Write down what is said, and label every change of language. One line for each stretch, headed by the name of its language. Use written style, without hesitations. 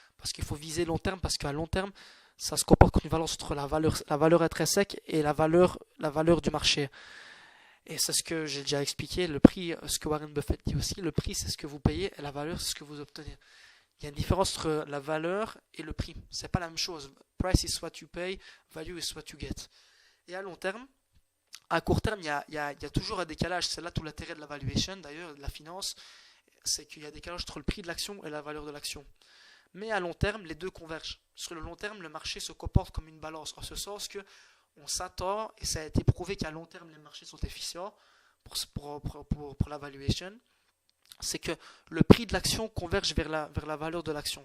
French: Parce qu'il faut viser long terme, parce qu'à long terme, ça se comporte comme une balance entre la valeur intrinsèque et la valeur du marché. Et c'est ce que j'ai déjà expliqué, le prix, ce que Warren Buffett dit aussi, le prix c'est ce que vous payez et la valeur c'est ce que vous obtenez. Il y a une différence entre la valeur et le prix. C'est pas la même chose.
English: Price is what you pay, value is what you get.
French: Et à long terme, à court terme, il y a toujours un décalage. C'est là tout l'intérêt de la valuation, d'ailleurs, de la finance, c'est qu'il y a un décalage entre le prix de l'action et la valeur de l'action. Mais à long terme, les deux convergent. Sur le long terme, le marché se comporte comme une balance, en ce sens que on s'attend, et ça a été prouvé qu'à long terme, les marchés sont efficients pour la valuation, c'est que le prix de l'action converge vers la valeur de l'action.